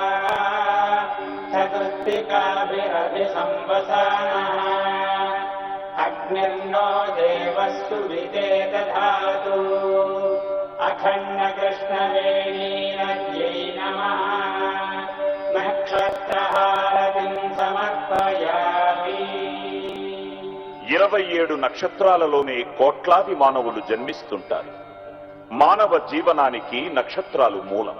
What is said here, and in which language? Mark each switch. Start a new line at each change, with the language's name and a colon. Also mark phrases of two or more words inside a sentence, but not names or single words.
Sanskrit: चतुर्थिकाभिरभिसंवसानः अग्निर्नो देवः सुविते दधातु. अखंड कृष्ण वेणी नद्यै नमः नक्षत्रहारतिं समर्पयामि.
Telugu: 27 నక్షత్రాలలోనే కోట్లాది మానవులు జన్మిస్తుంటారు. మానవ జీవనానికి నక్షత్రాలు మూలం.